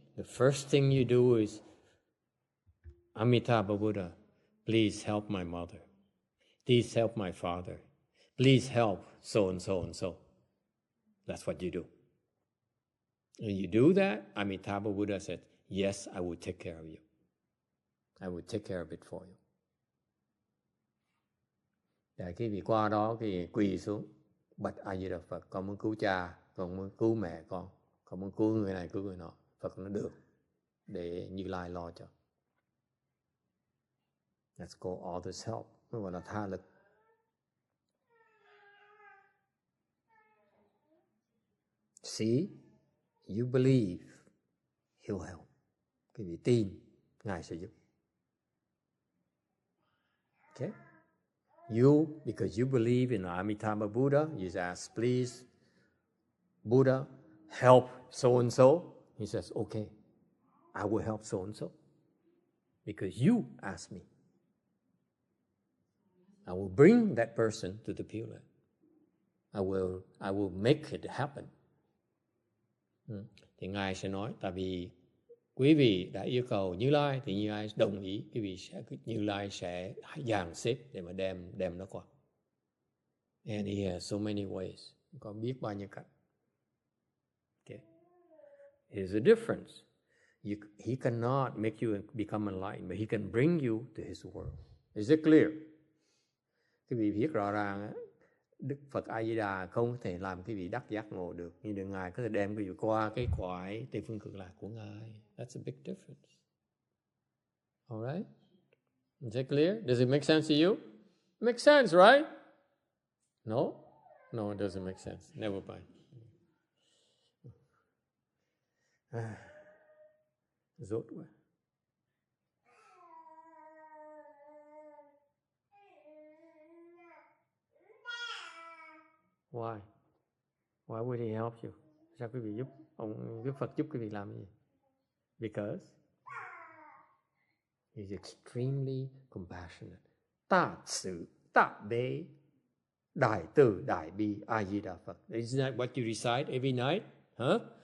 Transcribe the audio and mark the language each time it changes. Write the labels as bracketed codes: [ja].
[en] The first thing you do is, Amitabha Buddha, please help my mother. Please help my father. Please help so and so and so. That's what you do. When you do that, Amitabha Buddha said, yes, I will take care of you. I will take care of it for you. [vi] Để cái vị qua đó thì quỳ xuống, bạch A Di Đà Phật, con muốn cứu cha, con muốn cứu mẹ con muốn cứu người này cứu người nọ. Phật nó được, để Như Lai lo cho. [en] Let's call all this help. [vi] Nó gọi là tha lực. [en] See, you believe, he'll help. [vi] Cái vị tin, Ngài sẽ giúp. [en] Okay? Because you believe in Amitabha Buddha, you ask, please, Buddha, help so and so. He says, okay, I will help so and so. Because you asked me. I will bring that person to the Pure Land. I will make it happen. [vi] Thì Ngài sẽ nói, tại vì quý vị đã yêu cầu Như Lai, thì Như Lai đồng ý, Như Lai sẽ dàn xếp để mà đem nó qua. [en] And he has so many ways. [vi] Có biết bao nhiêu cách. [en] Okay. Here's the difference. He cannot make you become enlightened, but he can bring you to his world. Is it clear? [vi] Cái vị viết rõ ràng, Đức Phật A Di Đà không có thể làm cái vị đắc giác ngộ được, nhưng được Ngài có thể đem cái vị qua cái cõi Tây phương Cực Lạc của Ngài. [en] That's a big difference. All right? Is it clear? Does it make sense to you? It makes sense, right? No? No, it doesn't make sense. Never mind. [vi] Rốt quá. [en] Why? Why would he help you? [vi] Sao quý vị giúp ông Đức Phật giúp quý vị làm gì? [en] Because he's extremely compassionate. [vi] Tạ sự, tạ bế, đại từ, đại bi, A Di Đà Phật. [en] Isn't that what you recite every night? Huh?